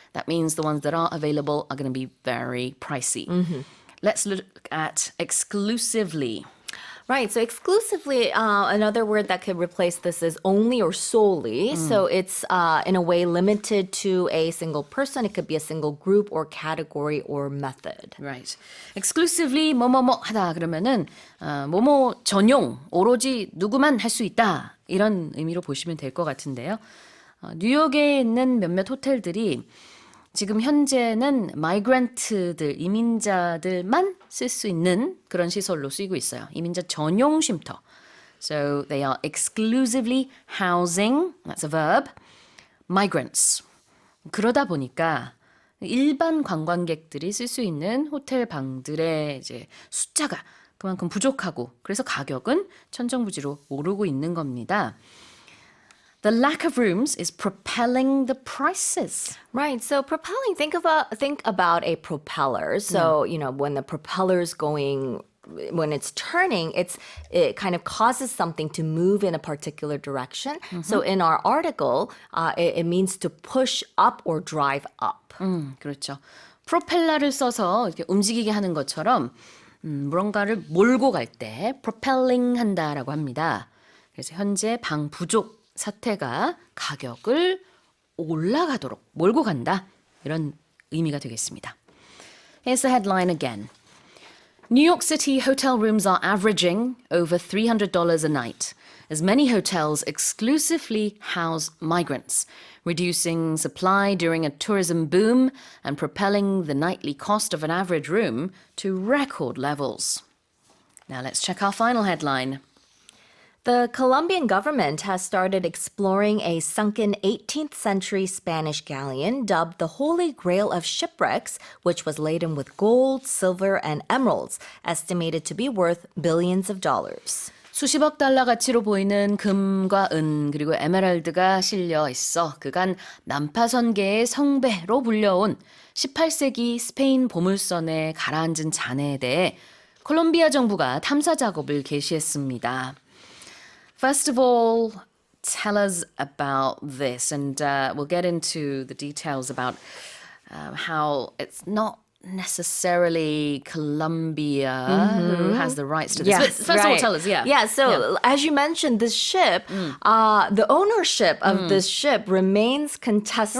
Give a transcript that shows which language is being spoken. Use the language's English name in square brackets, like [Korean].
[English] That means the ones that are available are going to be very pricey. Let's look at exclusively. Right. So exclusively, another word that could replace this is only or solely. So it's in a way limited to a single person. It could be a single group or category or method. Right. [Korean] exclusively 뭐뭐뭐 하다 그러면은 뭐뭐 전용, 오로지 누구만 할 수 있다. 이런 의미로 보시면 될 것 같은데요. 뉴욕에 있는 몇몇 호텔들이 지금 현재는 마이그런트들, 이민자들만 쓸 수 있는 그런 시설로 쓰이고 있어요. 이민자 전용 쉼터. [English] So they are exclusively housing, that's a verb, migrants. [Korean] 그러다 보니까 일반 관광객들이 쓸 수 있는 호텔 방들의 이제 숫자가 그만큼 부족하고 그래서 가격은 천정부지로 오르고 있는 겁니다. [English] The lack of rooms is propelling the prices. Right. So propelling, think about a propeller. So, when the propeller's going, when it's turning, it kind of causes something to move in a particular direction. So in our article, it means to push up or drive up. [Korean] 그렇죠. 프로펠러를 써서 이렇게 움직이게 하는 것처럼 무언가를 몰고 갈 때 propelling 한다라고 합니다. 그래서 현재 방 부족 사태가 가격을 올라가도록 몰고 간다. 이런 의미가 되겠습니다. [English] Here's the headline again. New York City hotel rooms are averaging over $300 a night, as many hotels exclusively house migrants, reducing supply during a tourism boom and propelling the nightly cost of an average room to record levels. Now let's check our final headline. The Colombian government has started exploring a sunken 18th century Spanish galleon dubbed the Holy Grail of Shipwrecks, which was laden with gold, silver, and emeralds, estimated to be worth billions of dollars. [Korean] 수십억 달러 가치로 보이는 금과 은 그리고 에메랄드가 실려 있어 그간 난파선계의 성배로 불려온 18세기 스페인 보물선에 가라앉은 잔해에 대해 콜롬비아 정부가 탐사 작업을 개시했습니다. [English] First of all, tell us about this, and we'll get into the details about how it's not necessarily Colombia who has the rights to this. But first of all, tell us, Yeah, so as you mentioned, this ship, the ownership of this ship remains contested.